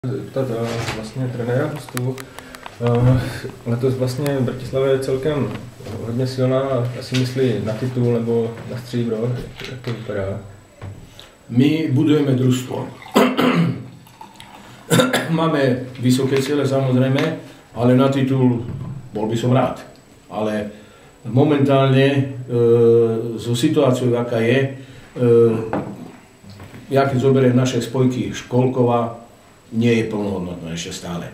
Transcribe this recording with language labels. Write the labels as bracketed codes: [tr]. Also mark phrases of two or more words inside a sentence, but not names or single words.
[cs] Zeptat vlastně trenéra hostů. Letos vlastně Bratislava je celkem hodně silná, asi myslí na titul nebo na stříbro, jak to vypadá? [sk] My budujeme družstvo. Máme vysoké ciele samozrejme, ale na titul bol by som rád. Ale momentálne so situáciou, aká je, ja keď zoberiem naše spojky, Školková nie je plnohodnotná ešte stále.